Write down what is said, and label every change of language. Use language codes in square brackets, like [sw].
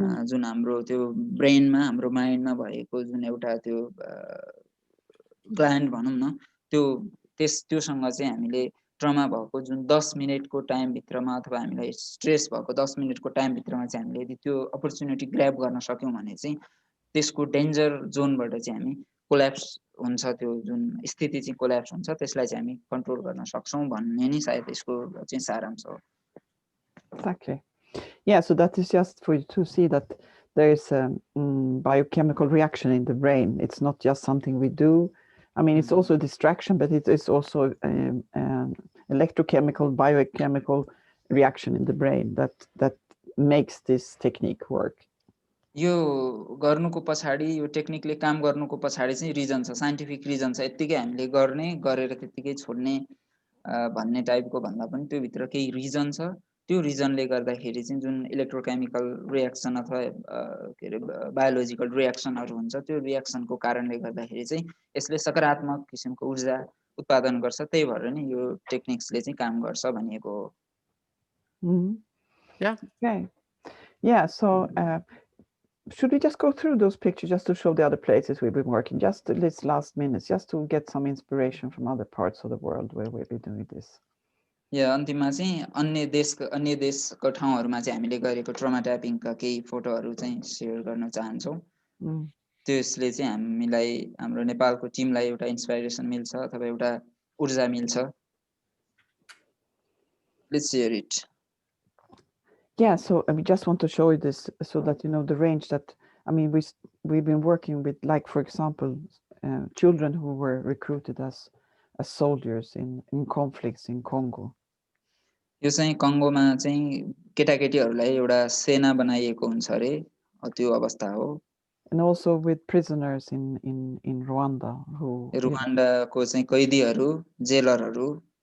[ne] जुन हाम्रो त्यो ब्रेनमा, हाम्रो माइन्डमा भएको जुन एउटा त्यो ग्ल्यान्ड भनौँ न, त्योसँग चाहिँ हामीले ट्रमा भएको जुन 10 मिनेटको टाइमभित्रमा अथवा हामीलाई स्ट्रेस भएको 10 मिनेटको टाइमभित्रमा चाहिँ हामीले यदि त्यो अपर्च्युनिटी ग्र्याब गर्न सक्यौँ भने चाहिँ त्यसको डेन्जर जोनबाट चाहिँ हामी कोल्याप्स हुन्छ, त्यो जुन स्थिति चाहिँ कोल्याप्स हुन्छ त्यसलाई चाहिँ हामी कन्ट्रोल गर्न सक्छौँ भन्ने नि सायद यसको चाहिँ सारांश हो. [en] Exactly. Yeah, so that is just for you to see that there is a biochemical reaction in the brain. It's not just something we do. I mean, it's also a distraction, but it is also an electrochemical, biochemical reaction in the brain that makes this technique work. [ne] यो गर्नुको पछाडि, यो टेक्निकले काम गर्नुको पछाडि चाहिँ reason छ, scientific reason छ. यतिकै हामीले गरेर त्यतिकै छोड्ने भन्ने टाइपको भन्दा पनि त्यो भित्र केही रिजन छ. त्यो रिजनले गर्दाखेरि चाहिँ जुन इलेक्ट्रोकेमिकल रियाक्सन अथवा के अरे बायोलोजिकल रियाक्सनहरू हुन्छ त्यो रियाक्सनको कारणले गर्दाखेरि चाहिँ यसले सकारात्मक किसिमको ऊर्जा उत्पादन गर्छ. त्यही भएर नि यो टेक्निक्सले चाहिँ काम गर्छ भनिएको हो. [en] Yeah. Okay. Yeah. So should we just go through those pictures just to show the other places we've been working, just this last minutes, just to get some inspiration from other parts of the world where we'll be doing this? [ne] या अन्तिममा चाहिँ अन्य देशको ठाउँहरूमा चाहिँ हामीले गरेको trauma ट्यापिङका केही फोटोहरू चाहिँ सेयर गर्न चाहन्छौँ. त्यसले चाहिँ हामीलाई, हाम्रो नेपालको टिमलाई एउटा इन्स्पाइरेसन मिल्छ अथवा एउटा ऊर्जा मिल्छ. [en] Let's share it. Yeah, so I mean, just want to show you this so that you know the range that, I mean, we've been working with, like, for example, children who were recruited as soldiers in conflicts in Congo. [ne] यो चाहिँ कङ्गोमा चाहिँ केटाकेटीहरूलाई एउटा सेना बनाइएको हुन्छ अरे, त्यो अवस्था हो. [en] And also with prisoners in Rwanda who, [ne] रुवान्डाको चाहिँ कैदीहरू, जेलरहरू,